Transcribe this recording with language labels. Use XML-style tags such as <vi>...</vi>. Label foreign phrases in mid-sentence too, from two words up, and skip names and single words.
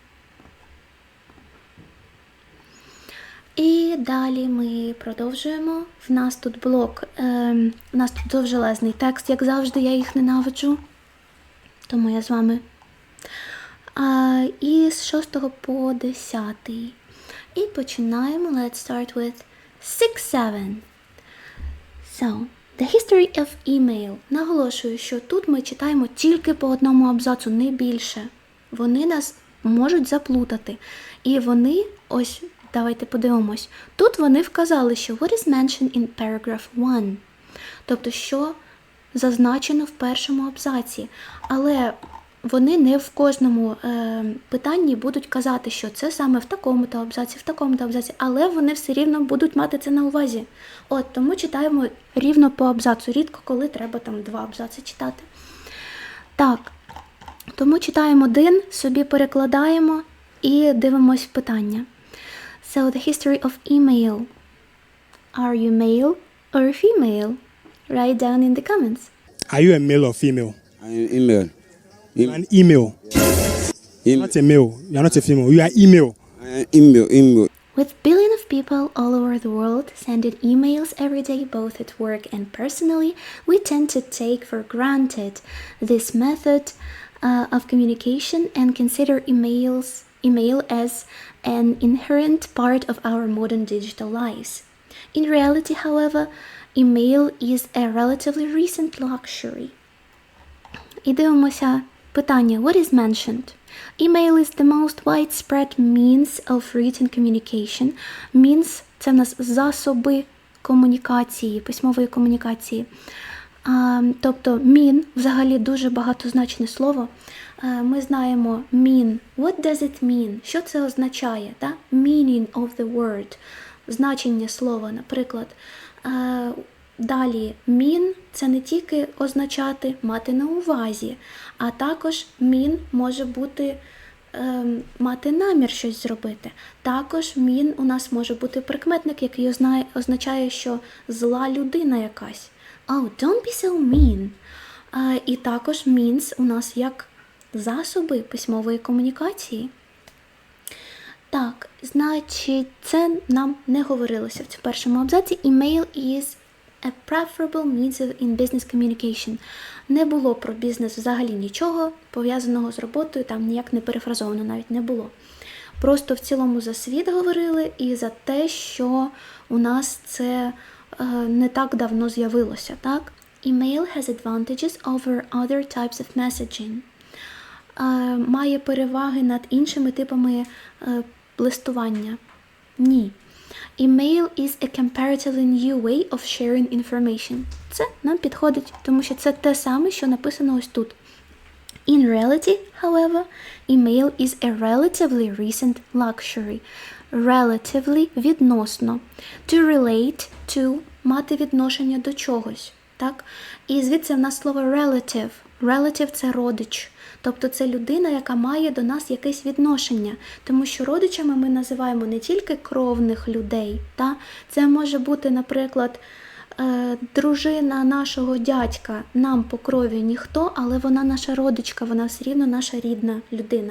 <uk>І далі ми продовжуємо. В нас тут блок, в нас тут довжелезний текст, як завжди, я їх ненавиджу. Тому я з вами. І з 6 по 10. І починаємо.</uk> <en>Let's start with 6-7. So, the history of email.</en> <uk>Наголошую, що тут ми читаємо тільки по одному абзацу, не більше. Вони нас можуть заплутати. І вони, ось, давайте подивимось. Тут вони вказали, що</uk> <en>what is mentioned in paragraph 1.</en> <uk>Тобто, що зазначено в першому абзаці. Але вони не в кожному питанні будуть казати, що це саме в такому-то абзаці, але вони все рівно будуть мати це на увазі. Тому читаємо рівно по абзацу, рідко коли треба там 2 абзаци читати. Так, тому читаємо один, собі перекладаємо і дивимось питання.</uk> <en>So, the history of email. Are you male or female? Write down in the comments. Are you a male or female? I am email. An email. You're not a male. You're not a female. You are email. I am email. With billions of people all over the world sending emails every day, both at work and personally, we tend to take for granted this method of communication and consider email as an inherent part of our modern digital lives. In reality, however, email is a relatively recent luxury.</en> <uk>І дивимося питання.</uk> <en>What is mentioned? Email is the most widespread means of written communication. Means –</en> <uk>це в нас засоби комунікації, письмової комунікації. Тобто mean – взагалі дуже багатозначне слово. Ми знаємо</uk> <en>mean. What does it mean?</en> <uk>Що це означає? Так?</uk> <en>Meaning of the word.</en> <uk>Значення слова, наприклад. Далі, mean – це не тільки означати, мати на увазі, а також mean може бути мати намір щось зробити. Також mean у нас може бути прикметник, який означає, що зла людина якась.</uk> <en>Oh, don't be so mean.</en> <uk>І також means у нас як засоби письмової комунікації. Так, значить, це нам не говорилося в першому абзаці.</uk> <en>Email is a preferable means in business communication.</en> <uk>Не було про бізнес взагалі нічого пов'язаного з роботою, там ніяк не перефразовано навіть не було. Просто в цілому за світ говорили і за те, що у нас це не так давно з'явилося, так?</uk> <en>Email has advantages over other types of messaging.</en> <uk>Має переваги над іншими типами листування? Ні.</uk> <en>Email is a comparatively new way of sharing information.</en> <uk>Це нам підходить, тому що це те саме, що написано ось тут.</uk> <en>In reality, however, email is a relatively recent luxury. Relatively – відносно. To relate to –</en> <uk>мати відношення до чогось. Так? І звідси в нас слово relative. Relative – це родич. Тобто це людина, яка має до нас якесь відношення. Тому що родичами ми називаємо не тільки кровних людей. Та? Це може бути, наприклад, дружина нашого дядька, нам по крові ніхто, але вона наша родичка, вона все рівно наша рідна людина.</uk>